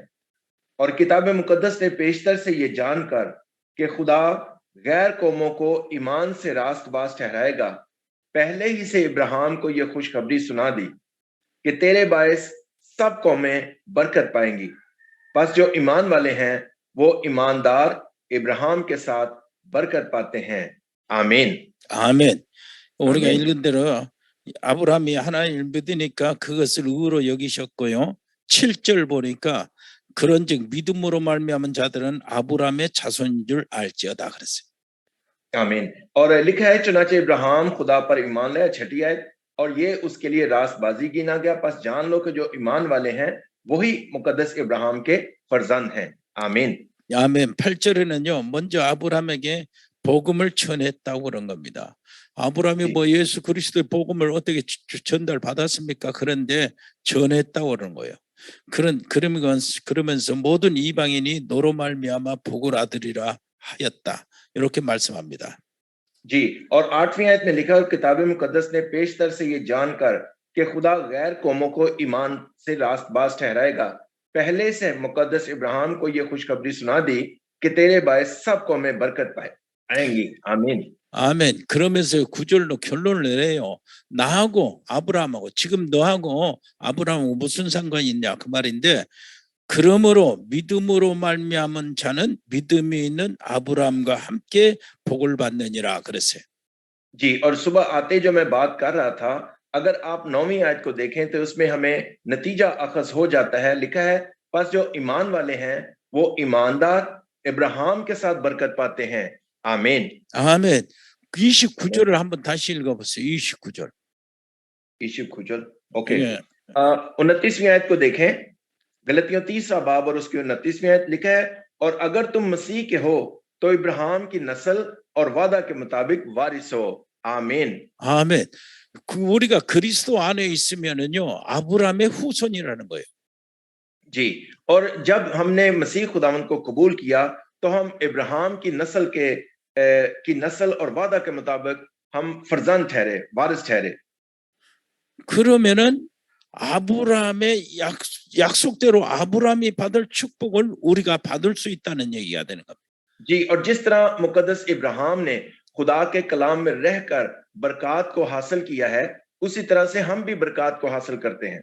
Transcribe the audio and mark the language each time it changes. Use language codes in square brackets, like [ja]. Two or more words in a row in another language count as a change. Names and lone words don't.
[ur] اور کتاب مقدس نے پیشتر سے یہ جان کر کہ خدا غیر قوموں کو ایمان سے راستباز ٹھہرائے گا، پہلے ہی سے ابراہیم کو یہ خوشخبری سنا دی کہ تیرے باعث سب قومیں برکت پائیں گی. بس جو ایمان والے ہیں وہ ایماندار ابراہیم کے ساتھ برکت پاتے ہیں. आमीन। [ko] 아멘. 우리가 아멘. 읽은 대로 아브라함이 하나님을 믿으니까 그것을 의로 여기셨고요. 7절 보니까 그런즉 믿음으로 말미암은 자들은 아브라함의 자손인 줄 알지어다 그랬어요. [ur] आमीन। اور لکھا ہے، چنانچہ ابراہیم خدا پر ایمان لایا، چھٹی آیت، اور یہ اس کے لیے راستبازی گنا گیا. بس جان لو کہ جو ایمان والے ہیں وہی مقدس ابراہیم کے فرزند ہیں. आमीन। [ko] 아멘. 8절에는요. 먼저 아브라함에게 복음을 전했다고 그런 겁니다. 아브라함이 뭐 예수 그리스도의 복음을 어떻게 전달 받았습니까? 그런데 전했다고 그러는 거예요. 그러면서 모든 이방인이 너로 말미암아 복을 얻으리라 하였다. 이렇게 말씀합니다. [ur] جی، اور آٹھویں آیت میں لکھا ہے، کتاب مقدس نے پیشتر سے یہ جان کر کہ خدا غیر قوموں کو ایمان سے راستباز ٹھہرائے گا، پہلے سے مقدس ابراہیم کو یہ خوشخبری سنا دی کہ تیرے باعث سب قومیں برکت پائیں گی. आमीन। [ko] 아멘. 그러면서 구절로 결론을 내요. 나하고 아브라함하고 지금 너하고 아브라함하고 무슨 상관이 있냐 그 말인데, 그러므로 믿음으로 말미암은 자는 믿음이 있는 아브라함과 함께 복을 받느니라 그랬어요. [ur] جی، اور صبح آتے جو میں بات کر رہا تھا، اگر آپ نویں آیت کو دیکھیں تو اس میں ہمیں نتیجہ اخذ ہو جاتا ہے. لکھا ہے، بس جو ایمان والے ہیں وہ ایماندار ابراہیم کے ساتھ برکت پاتے ہیں. आमीन। [ko] 아멘. 29절을 한번 다시 읽어보세요. 29절. यीशु खुजल। ओके। 예. [ur] انتیسویں آیت کو دیکھیں، گلتیوں تیسرا باب اور اس کی انتیسویں آیت لکھا ہے، اور اگر تم مسیح کے ہو تو ابراہیم کی نسل اور وعدہ کے مطابق وارث ہو. आमीन। [ko] 아멘. 우리가 그리스도 안에 있으면은요, 아브라함의 후손이라는 거예요. [ur] جی، اور جب ہم نے مسیح خداوند کو قبول کیا تو ہم ابراہیم کی نسل اور وعدہ کے مطابق ہم فرزند ٹھہرے، وارث ٹھہرے. [ko] 그러면은 아브라함의 약속대로 아브라함이 받을 축복을 우리가 받을 수 있다는 얘기가 되는 겁니다. [ur] جی، اور جس طرح مقدس ابراہیم نے خدا کے کلام میں رہ کر برکت کو حاصل کیا ہے، اسی طرح سے ہم بھی برکت کو حاصل کرتے ہیں.